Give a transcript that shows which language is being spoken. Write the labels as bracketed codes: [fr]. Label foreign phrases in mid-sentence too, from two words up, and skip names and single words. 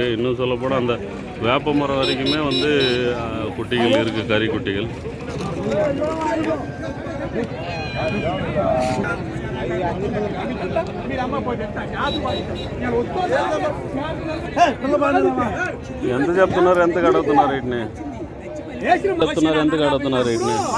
[ta] இன்னும் சொல்லப்போனால் அந்த வேப்ப மரம் வரைக்குமே வந்து குட்டிகள் இருக்குது, கறி குட்டிகள். [te] ఎంత చెప్తున్నారు? ఎంత కడుగుతున్నారు వీటిని? చెప్తున్నారు ఎంత కడుగుతున్నారు వీటిని?